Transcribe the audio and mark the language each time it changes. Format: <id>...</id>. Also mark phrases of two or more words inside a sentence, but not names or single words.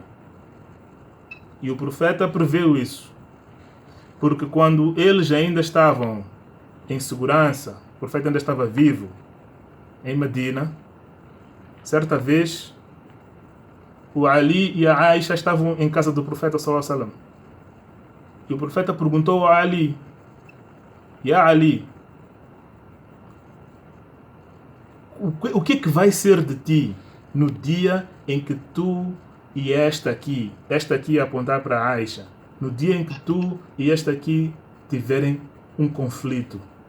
<pt>E o profeta preveu isso. Porque quando eles ainda estavam em segurança, o profeta ainda estava vivo em Medina, certa vez o Ali e a Aisha estavam em casa do profeta</pt> <ar>صلى الله عليه وسلم.</ar> <pt>E o profeta perguntou a Ali: "Ya Ali, o que é que vai ser de ti no dia em que tu e esta aqui a apontar para a Aisha, no dia em que tu e esta aqui tiverem um conflito?"</pt>